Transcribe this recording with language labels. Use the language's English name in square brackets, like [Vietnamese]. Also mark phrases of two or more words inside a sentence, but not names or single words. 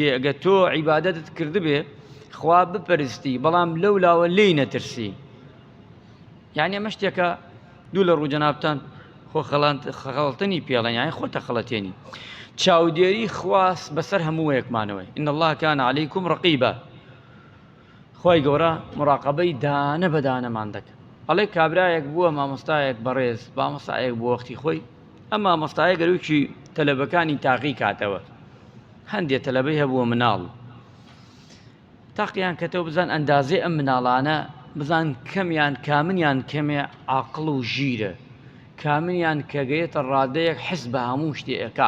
[Central Kurdish] ئەگە تۆ عیبادەتت کردبێ خوا بپەرستی، بەڵام لەولاوە لێی نەترسی. یعنی ئەمە شتێکە دوو لە ڕوو جەنابتان خۆ خەڵەتنی پێڵێن، یعنی خۆتە خەڵەتێنی. چاودێری خواست بەسەر هەموو یەکمانەوەی. [Arabic] إن الله كان عليكم رقيبا. [Central Kurdish] خۆی گەورە مراقبەی دانە بەدانەمان دەکە. ئەڵێ کابرایەک بووە مامۆستایەک بەڕێز، مامۆستایەک بۆ وەختی خۆی، ئەم مامۆستایە گەروکی تەلەبەکانی تاقی کاتەوە. هەندێک تەلەبەی هەبووە مناڵ، تاقییان کەتەوە بزان ئەندازێ ئەم مناڵانە، بزان کەمیان کامنیان کەمێ عاقڵ و ژیرە، کامنیان کە گەیەتە ڕادەیەک حس بە هەموو شتێکە.